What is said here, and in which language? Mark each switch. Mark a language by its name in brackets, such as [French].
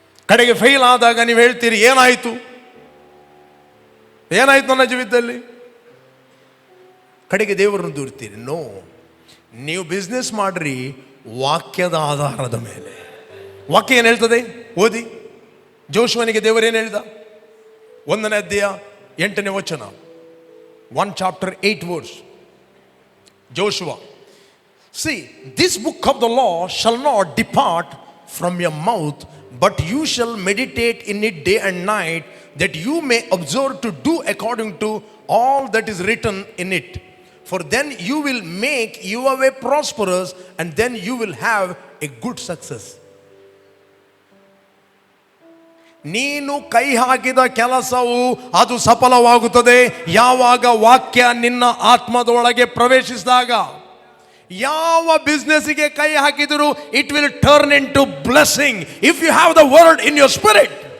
[Kannada] ಕಡೆಗೆ ಫೇಲ್ ಆದಾಗ ನೀವು ಹೇಳ್ತೀರಿ ಏನಾಯಿತು ನನ್ನ ಜೀವಿತದಲ್ಲಿ, ಕಡೆಗೆ ದೇವರನ್ನು ದೂರ್ತೀರಿ. ನೋ, ನೀವು ಬಿಸ್ನೆಸ್ ಮಾಡ್ರಿ ವಾಕ್ಯದ ಆಧಾರದ ಮೇಲೆ. ವಾಕ್ಯ ಏನು ಹೇಳ್ತದೆ ಓದಿ. ಜೋಶುವನಿಗೆ ದೇವರು ಏನು ಹೇಳಿದ? 1ನೇ ಅಧ್ಯಾಯ 8ನೇ ವಚನ, 1 chapter 8 verse. [English] Joshua, see, this book of the law shall not depart from your mouth, but you shall meditate in it day and night, that you may observe to do according to all that is written in it. For then you will make your way prosperous, and then you will have a good success. [Kannada] ನೀನು ಕೈ ಹಾಕಿದ ಕೆಲಸವು ಅದು ಸಫಲವಾಗುತ್ತದೆ ಯಾವಾಗ ವಾಕ್ಯ ನಿನ್ನ ಆತ್ಮದೊಳಗೆ ಪ್ರವೇಶಿಸಿದಾಗ. [English] ಯಾವ ಬಿಸ್ನೆಸ್ಗೆ ಕೈ ಹಾಕಿದರೂ it will turn into blessing if you have the word in your spirit.